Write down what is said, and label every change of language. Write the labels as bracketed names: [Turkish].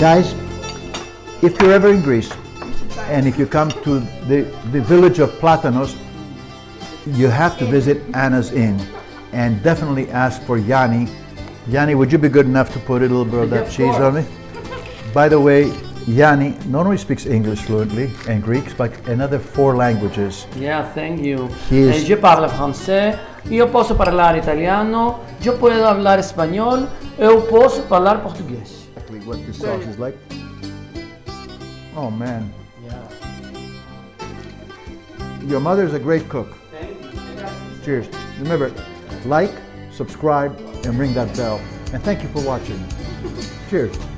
[English] Guys, if you're ever in Greece, and if you come to the village of Platanos, you have to visit Anna's Inn, and definitely ask for Gianni. Gianni, would you be good enough to put a little bit of that cheese on me? By the way, Gianni not only speaks English fluently and Greek, but another 4 languages. Yeah, thank you. He [Italian] Io parlo francese, io posso parlare italiano, io posso parlare spagnolo e io posso parlare portoghese. [English] Exactly what this sauce is like. Oh man. Yeah. Your mother is a great cook. Cheers. Remember, like, subscribe, and ring that bell. And thank you for watching. Cheers.